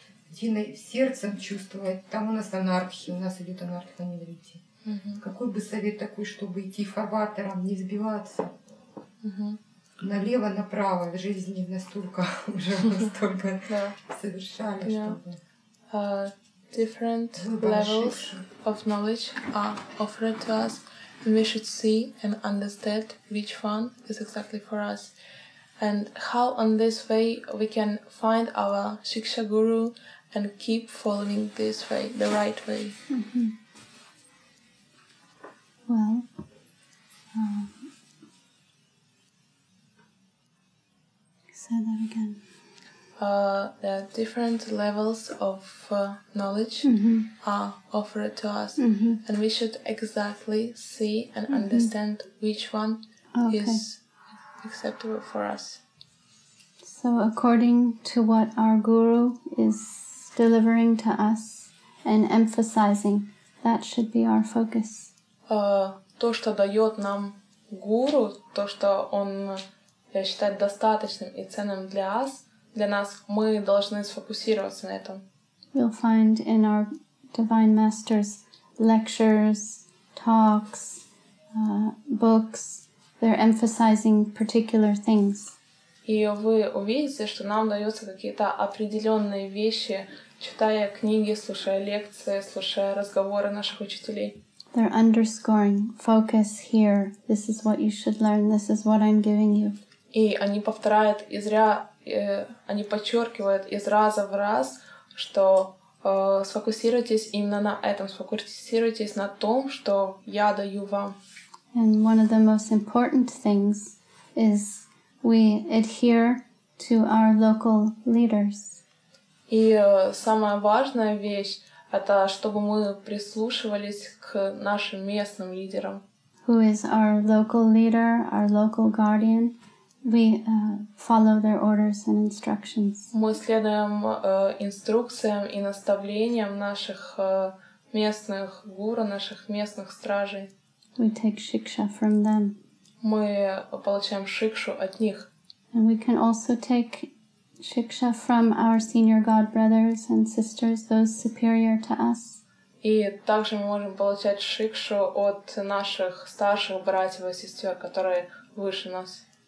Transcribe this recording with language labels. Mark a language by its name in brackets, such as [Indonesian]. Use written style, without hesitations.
[Russian] Где сердцем чувствовать, там у нас анархия, у нас идет анархия на Какой бы совет такой, чтобы идти фарватером, не сбиваться? налево-направо в жизни настолько уже настолько совершали, чтобы... [English] Different levels of knowledge are offered to us, and we should see and understand which one is exactly for us, and how on this way we can find our Shiksha Guru and keep following this way, the right way. Mm-hmm. Well, say that again. The different levels of knowledge are offered to us, and we should exactly see and understand which one is acceptable for us. So according to what our Guru is delivering to us and emphasizing, that should be our focus. [Russian] То, что дает нам Гуру, то, что он считает достаточным и ценным для нас, мы должны сфокусироваться на этом. [English] You'll find in our Divine Masters lectures, talks, books, they're emphasizing particular things. [Russian] И вы увидите, что нам даются какие-то определенные вещи, читая книги, слушая лекции, слушая разговоры наших учителей. [English] They're underscoring, focus here, this is what you should learn, this is what I'm giving you. [Russian] И они повторяют они подчеркивают из раза в раз, что сфокусируйтесь именно на этом, сфокусируйтесь на том, что я даю вам. [English] And one of the most important things is we adhere to our local leaders. [Russian] И самая важная вещь — это чтобы мы прислушивались к нашим местным лидерам. [English] Who is our local leader, our local guardian? We follow their orders and instructions. [Russian] Мы следуем инструкциям и наставлениям наших местных гуру, наших местных стражей. [English] We take shiksha from them. [Russian] Мы получаем шикшу от них. [English] And we can also take shiksha from our senior god brothers and sisters, those superior to us. [Russian] И также мы можем получать шикшу от наших старших братьев и сестер, которые выше нас.